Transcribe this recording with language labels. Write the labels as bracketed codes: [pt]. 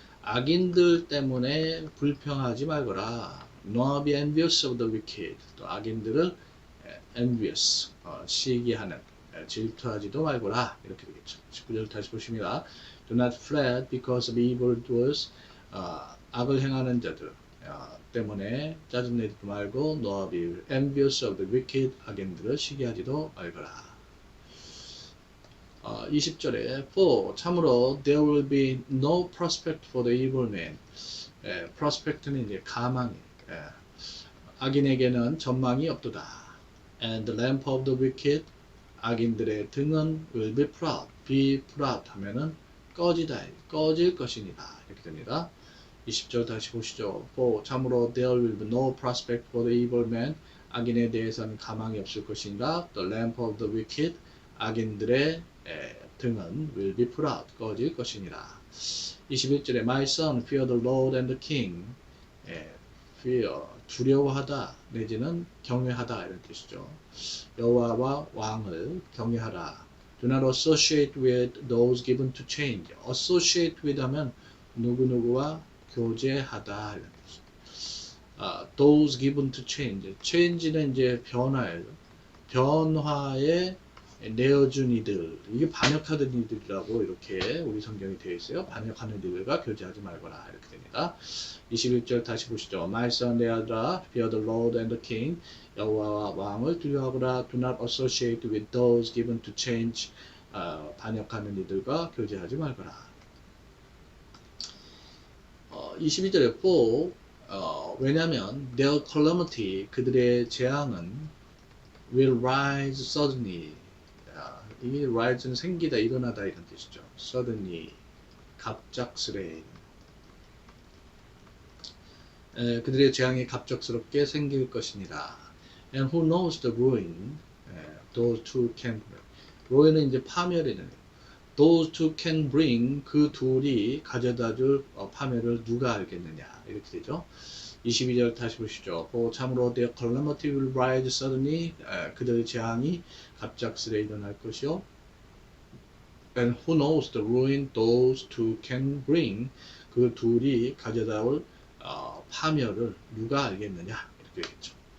[ko] 악인들 때문에 불평하지 말거라. [en] Nor be envious of the wicked. [ko] 또 악인들을 envious, 시기하는, 질투하지도 말거라. 이렇게 되겠죠. 19절 다시 보십니다. [en] Do not fret because of evildoers. [ko] 악을 행하는 자들 때문에 짜증내지도 말고 [en] nor be envious of the wicked. [ko] 악인들을 시기하지도 말거라. [en] 20절에 for, 참으로 there will be no prospect for the evil man. [ko] prospect는 이제 가망이, 악인에게는 전망이 없도다. [en] And the lamp of the wicked, [ko] 악인들의 등은 [en] will be proud. be proud 하면은 [ko] 꺼지다, 꺼질 것이니라. 이렇게 됩니다. 20절 다시 보시죠. [en] 참으로 there will be no prospect for the evil man. [ko] 악인에 대해서는 가망이 없을 것이니라. [en] The lamp of the wicked. [ko] 악인들의 등은 [en] will be put out. [ko] 꺼질 것이니라. [en] 21절에 My son, fear the Lord and the king. [ko] fear, 두려워하다 내지는 경외하다 이런 뜻이죠. 여호와와 왕을 경외하라. [en] Do not associate with those given to change. associate with [ko] 하면 누구누구와 교제하다 이런 뜻이죠. [en] those given to change. [ko] change는 이제 변화예요. 변화에 내어준 이들, 이게 반역하던 이들이라고 이렇게 우리 성경이 되어 있어요. 반역하는 이들과 교제하지 말거라 이렇게 됩니다. 21절 다시 보시죠. [en] My son, [ko] 내 아들아, [en] fear the Lord and the king. [ko] 여호와와 왕을 두려워하거라. [en] Do not associate with those given to change. [ko] 반역하는 이들과 교제하지 말거라. [en] 22절에 for 왜냐하면 their calamity, [ko] 그들의 재앙은 [en] will rise suddenly. [ko] 이 rise는 생기다, 일어나다 이런 뜻이죠. suddenly, 갑작스레. 그들의 재앙이 갑작스럽게 생길 것이니라. [en] And who knows the ruin? Those two can bring. [ko] ruin은 이제 파멸이네요. [en] Those two can bring. [ko] 그 둘이 가져다줄 파멸을 누가 알겠느냐 이렇게 되죠. 22절 다시 보시죠. 참으로 [en] their calamity will rise suddenly. [ko] 그들의 재앙이 갑작스레 일어날 것이요. [en] And who knows the ruin those two can bring. [ko] 그 둘이 가져다 올 파멸을 누가 알겠느냐 이렇게 되겠죠.